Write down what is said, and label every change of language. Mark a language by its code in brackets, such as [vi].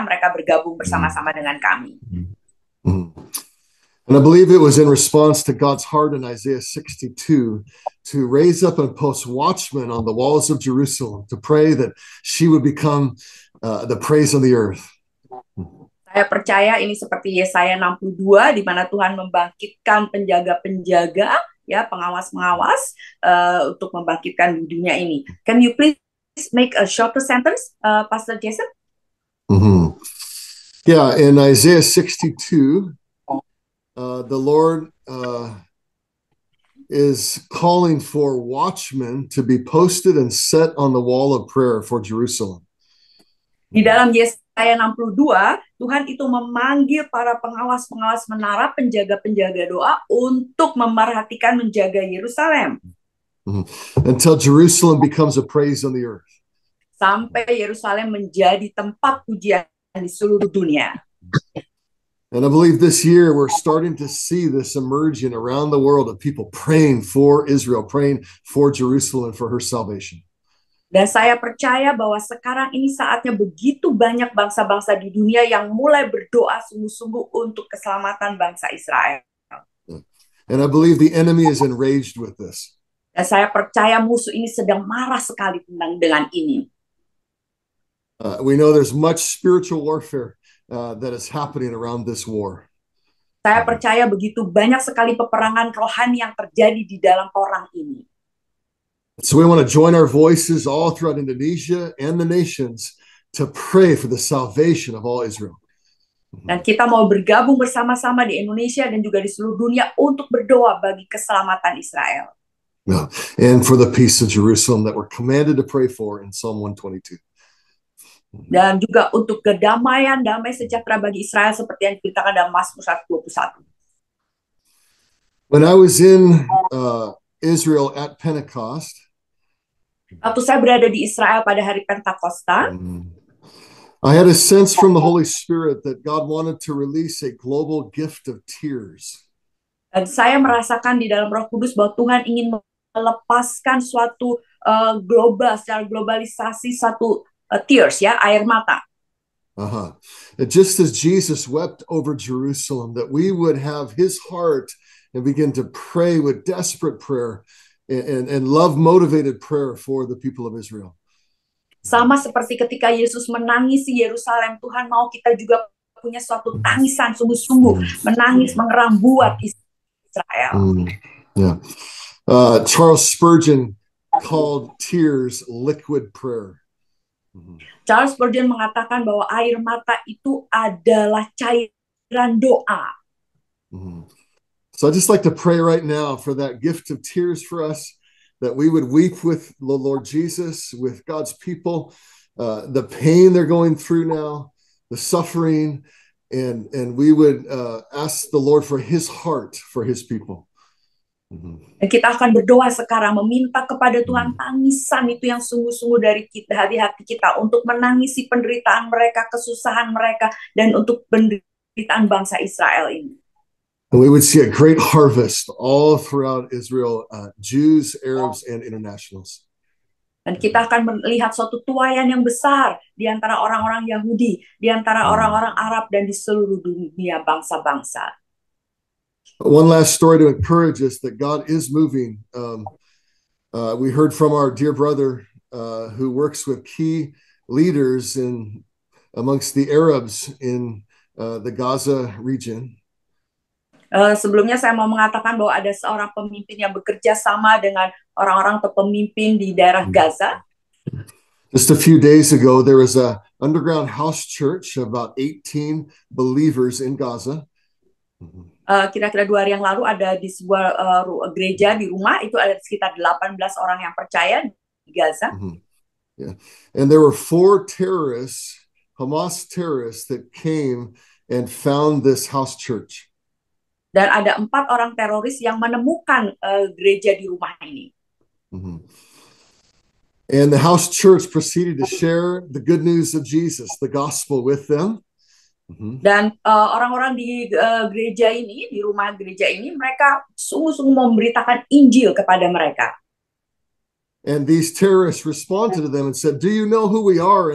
[id] Mereka bergabung bersama-sama dengan kami. [en] And I believe it was in response to God's heart in Isaiah 62 to raise up and post watchmen on the walls of Jerusalem to pray that she would become the praise of the earth. [id] Saya percaya ini seperti Yesaya 62 di mana Tuhan membangkitkan penjaga-penjaga, ya, pengawas-pengawas untuk membangkitkan di dunia ini. [en] Can you please make a shorter sentence, Pastor Jason? Mm-hmm. Yeah, in Isaiah 62, the Lord is calling for watchmen to be posted and set on the wall of prayer for Jerusalem. [id] Di dalam Yesaya 62, Tuhan itu memanggil para pengawas-pengawas menara, penjaga-penjaga doa untuk memerhatikan menjaga Yerusalem. [en] Until Jerusalem becomes a praise on the earth. [id] Sampai Yerusalem menjadi tempat pujian di seluruh dunia. [en] And I believe this year we're starting to see this emerging around the world of people praying for Israel, praying for Jerusalem and for her salvation. [id] Dan saya percaya bahwa sekarang ini saatnya begitu banyak bangsa-bangsa di dunia yang mulai berdoa sungguh-sungguh untuk keselamatan bangsa Israel. [en] And I believe the enemy is enraged with this. [id] Dan saya percaya musuh ini sedang marah sekali dengan ini. [en] We know there's much spiritual warfare that is happening around this war. [id] Saya percaya begitu banyak sekali peperangan rohani yang terjadi di dalam perang ini. [en] So we want to join our voices all throughout Indonesia and the nations to pray for the salvation of all Israel. [id] Dan kita mau bergabung bersama-sama di Indonesia dan juga di seluruh dunia untuk berdoa bagi keselamatan Israel. [en] Yeah. And for the peace of Jerusalem that we're commanded to pray for in Psalm 122. [id] Dan juga untuk kedamaian, damai sejahtera bagi Israel seperti yang diberitakan dalam Mazmur 121. [en] When I was in Israel at Pentecost, [id] waktu saya berada di Israel pada hari Pentakosta, [en] I had a sense from the Holy Spirit that God wanted to release a global gift of tears. [id] Dan saya merasakan di dalam Roh Kudus bahwa Tuhan ingin melepaskan suatu secara globalisasi satu tears, ya, air mata. [en] Just as Jesus wept over Jerusalem, that we would have his heart and begin to pray with desperate prayer and love-motivated prayer for the people of Israel. [id] Sama seperti ketika Yesus menangisi Yerusalem, Tuhan mau kita juga punya suatu tangisan sungguh-sungguh, menangis, mengeram buat Israel. [en] Yeah. Charles Spurgeon called tears liquid prayer. [id] Charles Spurgeon mengatakan bahwa air mata itu adalah cairan doa. [en] So I just like to pray right now for that gift of tears for us, that we would weep with the Lord Jesus, with God's people, the pain they're going through now, the suffering, and we would ask the Lord for his heart for his people. [id] Dan kita akan berdoa sekarang, meminta kepada Tuhan tangisan itu yang sungguh-sungguh dari hati kita untuk menangisi penderitaan mereka, kesusahan mereka, dan untuk penderitaan bangsa Israel ini. [en] And we would see a great harvest all throughout Israel, Jews, Arabs, and internationals. [id] Dan kita akan melihat suatu tuaian yang besar di antara orang-orang Yahudi, di antara orang-orang Arab, dan di seluruh dunia bangsa-bangsa. [en] One last story to encourage us that God is moving. We heard from our dear brother who works with key leaders amongst the Arabs in the Gaza region. [id] Sebelumnya saya mau mengatakan bahwa ada seorang pemimpin yang bekerja sama dengan orang-orang atau pemimpin di daerah Gaza. [en] Just a few days ago, there was a underground house church, about 18 believers in Gaza. [id] Kira-kira 2 hari yang lalu ada di sebuah gereja di rumah, itu ada sekitar 18 orang yang percaya di Gaza. [en] Yeah. And there were 4 terrorists, Hamas terrorists, that came and found this house church. [id] Dan ada 4 orang teroris yang menemukan gereja di rumah ini. [en] And the house church proceeded to share the good news of Jesus, the gospel, with them. [id] Dan orang-orang di gereja ini, di rumah gereja ini, mereka sungguh-sungguh memberitakan Injil kepada mereka. [en] And these terrorists responded to them and said, "Do you know who we are?"